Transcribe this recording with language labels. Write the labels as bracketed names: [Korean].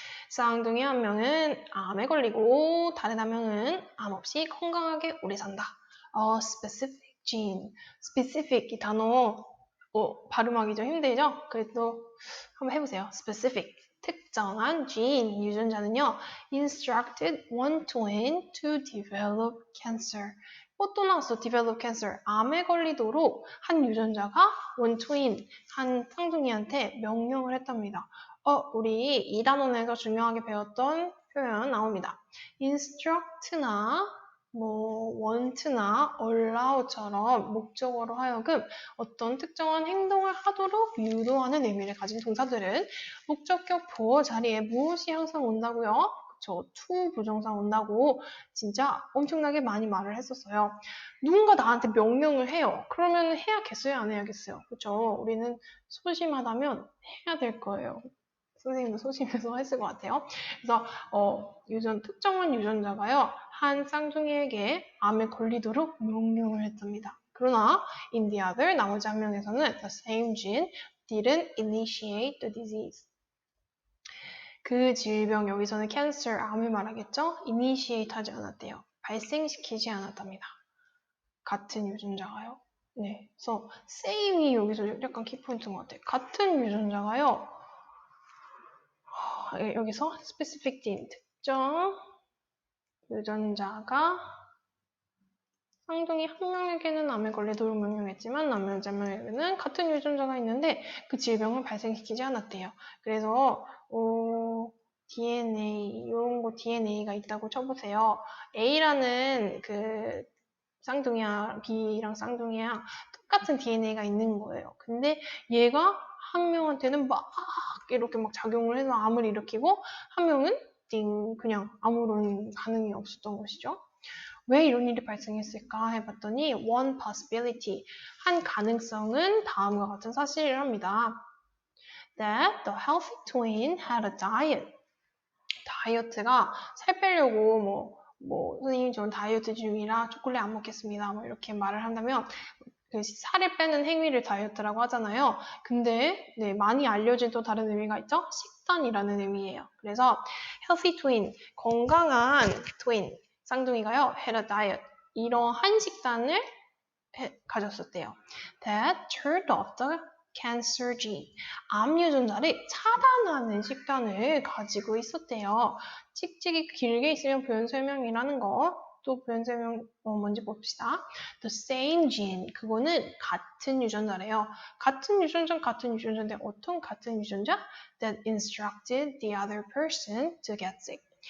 [Korean] 쌍둥이 한 명은 암에 걸리고 다른 한 명은 암 없이 건강하게 오래 산다. [English] specific gene. [Korean] specific 이 단어 발음하기 좀 힘들죠? 그래도 한번 해보세요. specific. 특정한 gene 유전자는요. [English] instructed one twin to develop cancer. [Korean] 또 나왔어. [English] develop cancer. [Korean] 암에 걸리도록 한 유전자가 one twin, 한 쌍둥이한테 명령을 했답니다. 우리 이 단원에서 중요하게 배웠던 표현 나옵니다. instruct나 want나 allow처럼 목적어로 하여금 어떤 특정한 행동을 하도록 유도하는 의미를 가진 동사들은 목적격 보어 자리에 무엇이 항상 온다고요? 그쵸, to 부정사 온다고 진짜 엄청나게 많이 말을 했었어요. 누군가 나한테 명령을 해요. 그러면 해야겠어요? 안 해야겠어요? 그쵸? 우리는 소심하다면 해야 될 거예요. 선생님도 소심해서 했을 것 같아요. 그래서 특정한 유전자가요. 한 쌍둥이에게 암에 걸리도록 명령을 했답니다. 그러나 [English] in the other, [Korean] 나머지 한 명에서는 [English] the same gene didn't initiate the disease. [Korean] 그 질병, 여기서는 cancer, 암을 말하겠죠? initiate 하지 않았대요. 발생시키지 않았답니다. 같은 유전자가요. 네, 그래서 same이 여기서 약간 키포인트인 것 같아요. 같은 유전자가요. 여기서 specific gene, 특정 유전자가 쌍둥이 한 명에게는 암에 걸리도록 명령했지만 나머지 한 명에게는 같은 유전자가 있는데 그 질병을 발생시키지 않았대요. 그래서 DNA, 이런 거 DNA가 있다고 쳐보세요. A라는 그 쌍둥이야, B랑 쌍둥이야 똑같은 DNA가 있는 거예요. 근데 얘가 한 명한테는 막 이렇게 막 작용을 해서 암을 일으키고 한 명은 그냥 아무런 반응이 없었던 것이죠. 왜 이런 일이 발생했을까 해봤더니 [English] one possibility, [Korean] 한 가능성은 다음과 같은 사실을 합니다. [English] That the healthy twin had a diet. [Korean] 다이어트가 살 빼려고 선생님 저는 다이어트 중이라 초콜릿 안 먹겠습니다. 이렇게 말을 한다면 그 살을 빼는 행위를 다이어트라고 하잖아요. 근데 많이 알려진 또 다른 의미가 있죠? 식단이라는 의미예요. 그래서 healthy twin, 건강한 twin, 쌍둥이가요. [English] had a diet, [Korean] 이러한 식단을 가졌었대요. [English] That turned off the cancer gene. [Korean] 암 유전자를 차단하는 식단을 가지고 있었대요. 찍찍이 길게 있으면 표현 설명이라는 거. 또 표현 설명 뭔지 봅시다. [English] The same gene. [Korean] 그거는 같은 유전자래요. 같은 유전자인데 어떤 같은 유전자? [English] That instructed the other person to get sick.